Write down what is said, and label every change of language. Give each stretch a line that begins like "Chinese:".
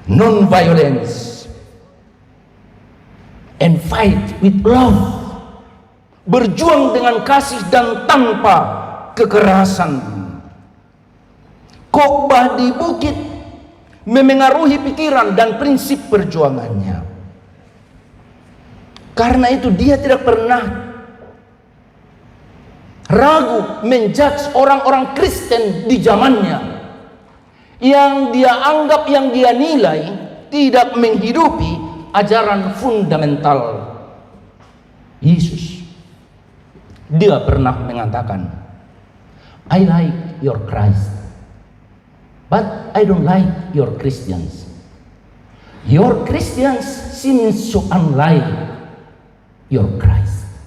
English: Non-violence and fight with love.
Indonesian: Berjuang dengan kasih dan tanpa kekerasan. Khotbah di bukit memengaruhi pikiran dan prinsip perjuangannya. Karena itu dia tidak pernah ragu menjudge orang-orang Kristen di zamannya yang dia anggap, yang dia nilai tidak menghidupi ajaran fundamental Yesus. Dia pernah mengatakan,
English: I like your Christ, but I don't like your Christians. Your Christians seem so unlike your Christ.